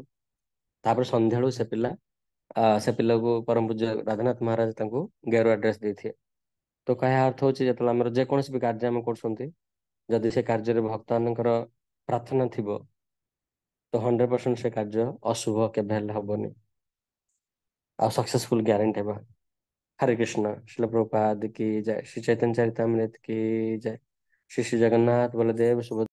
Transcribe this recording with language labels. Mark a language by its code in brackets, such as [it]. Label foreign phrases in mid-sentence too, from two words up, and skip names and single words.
[or] ତାପରେ ସନ୍ଧ୍ୟାବେଳୁ ସେ ପିଲାକୁ ପରମ ପୂଜ୍ୟ ରାଧାନାଥ ମହାରାଜ ତାଙ୍କୁ ଗେରୁଆ ଡ୍ରେସ୍ ଦେଇଥିଲେ। ତ କହିବା ଅର୍ଥ ହଉଛି, ଯେତେବେଳେ ଆମର ଯେକୌଣସି ବି କାର୍ଯ୍ୟ ଆମେ କରୁଛନ୍ତି, ଯଦି ସେ କାର୍ଯ୍ୟରେ ଭକ୍ତମାନଙ୍କର ପ୍ରାର୍ଥନା ଥିବ, ତ 100% ସେ କାର୍ଯ୍ୟ ଅଶୁଭ କେବେ ହେଲେ ହବନି, ଆଉ [en] successful guarantee [or] ହେବା। [hi] हरे कृष्णा। श्रील प्रभुपाद की जय। श्री चैतन्य चरितमृत की जय। श्री श्री जगन्नाथ बलदेव सुभद्रा।